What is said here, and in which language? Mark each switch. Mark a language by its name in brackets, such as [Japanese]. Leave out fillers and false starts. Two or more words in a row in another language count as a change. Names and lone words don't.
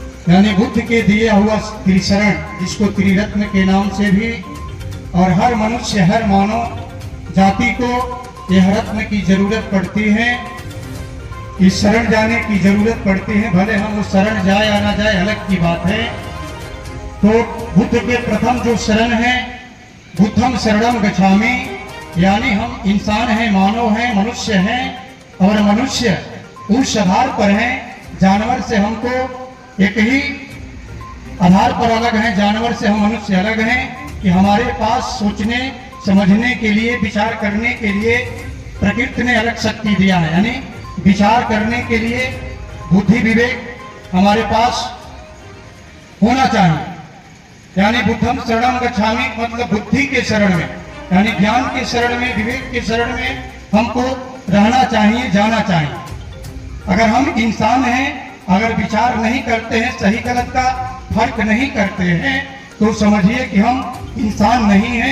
[Hindi] यानी बुद्ध के दिया हुआ त्रिशरण, जिसको त्रिरत्न के नाम से भी, और हर मनुष्य हर मानव जाति को यह रत्न की जरूरत पड़ती है, इस शरण जाने की जरूरत पड़ती है। भले हम उस शरण जाए या ना जाए अलग की बात है। तो बुद्ध के प्रथम जो शरण है, [Pali] बुद्धम शरणम गच्छामि, [Hindi] यानी हम इंसान हैं, मानव हैं, मनुष्य हैं, और मनुष्य उस आधार पर हैं, जानवर से हमको एक ही आधार पर अलग हैं, जानवर से हम मनुष्य अलग हैं कि हमारे पास सोचने समझने के लिए, विचार करने के लिए प्रकृति ने अलग शक्ति दिया है। यानी विचार करने के लिए बुद्धि विवेक हमारे पास होना चाहिए। यानी [Pali] बुद्धम शरणम गच्छामि [Hindi] मतलब बुद्धि के शरण में, यानी ज्ञान के शरण में, विवेक के शरण में हमको रहना चाहिए, जाना चाहिए। अगर हम इंसान हैं, अगर विचार नहीं करते हैं, सही गलत का फर्क नहीं करते हैं, तो समझिए कि हम इंसान नहीं हैं।